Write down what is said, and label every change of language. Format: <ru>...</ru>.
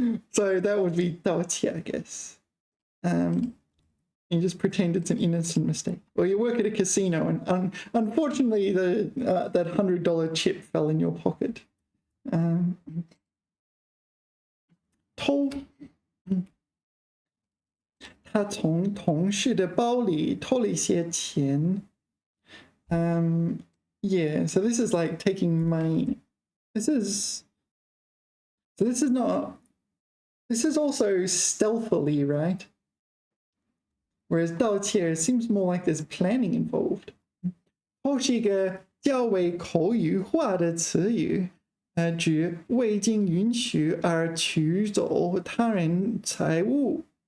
<en>So that would be 盗窃, I guess. You just pretend it's an innocent mistake. Or you work at a casino and unfortunately that $100 chip fell in your pocket.</en> <zh>偷 他从同事的包里偷了一些钱.</zh> <en>Yeah, so this is like taking money. This is also stealthily, right? Whereas 盗窃 seems more like there's planning involved.</en> <zh>偷是一个较为口语化的词语，指未经允许而取走他人财物。</zh>